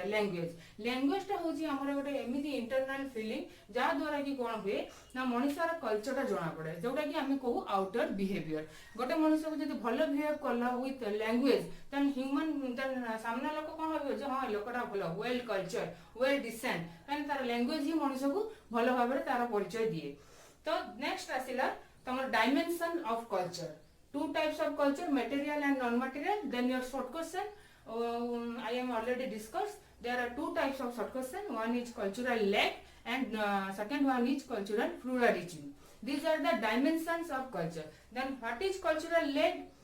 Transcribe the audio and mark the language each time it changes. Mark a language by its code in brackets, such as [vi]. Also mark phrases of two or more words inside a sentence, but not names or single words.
[or] ଲାଙ୍ଗୁଏଜଟା ହଉଛି ଆମର ଗୋଟେ ଏମିତି ଇଣ୍ଟରନାଲ ଫିଲିଂ ଯାହା ଦ୍ୱାରା କି କ'ଣ ହୁଏ ନା ମଣିଷର କଲଚରଟା ଜଣା ପଡେ, ଯୋଉଟା କି ଆମେ କହୁ [en] outward behaviour. [or] ଗୋଟେ ମଣିଷକୁ ଯଦି ଭଲ ବିହେଭ କଲା [en] with language, [or] ଦେନ୍ ସାମ୍ନା ଲୋକ କ'ଣ ଭାବିବ ଯେ ହଁ ଲୋକଟା ଭଲ, [en] well culture, well decent, [or] କାରଣ ତାର ଲାଙ୍ଗୁଏଜ ହିଁ ମଣିଷକୁ ଭଲ ଭାବରେ ତାର ପରିଚୟ ଦିଏ। ତ ନେକ୍ସଟ ଆସିଲା [en] तमर dimension of culture. Two types of culture, material and non-material. Then your short question, I am already discussed. There are two types of short question. One is cultural lag and second one is cultural pluralism. These are the dimensions of culture. Then what is cultural lag?